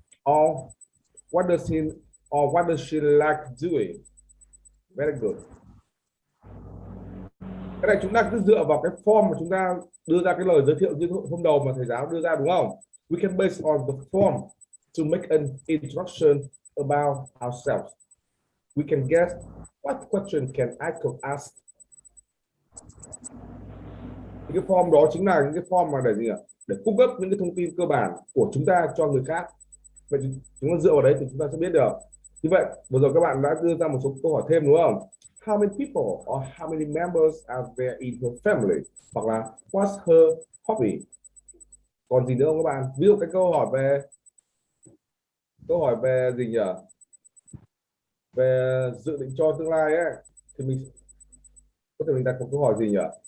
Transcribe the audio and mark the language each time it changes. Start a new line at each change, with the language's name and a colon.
English: Or what does he or what does she like doing? Very good.
Vietnamese: Cái này chúng ta cứ dựa vào cái form mà chúng ta đưa ra cái lời giới thiệu như hôm đầu mà thầy giáo đưa ra đúng không?
English: We can base on the form to make an introduction about ourselves. We can guess what question can I could ask.
Vietnamese: Thì cái form đó chính là những cái form mà để gì ạ? Để cung cấp những cái thông tin cơ bản của chúng ta cho người khác. Vậy thì chúng ta dựa vào đấy thì chúng ta sẽ biết được. Như vậy vừa rồi các bạn đã đưa ra một số câu hỏi thêm đúng không?
English: How many people or how many members are there in her family?
Vietnamese: Hoặc là
English: what's her hobby?
Vietnamese: Còn gì nữa không các bạn? Ví dụ cái câu hỏi về gì nhỉ? Về dự định cho tương lai ấy, thì mình có thể mình đặt một câu hỏi gì nhỉ?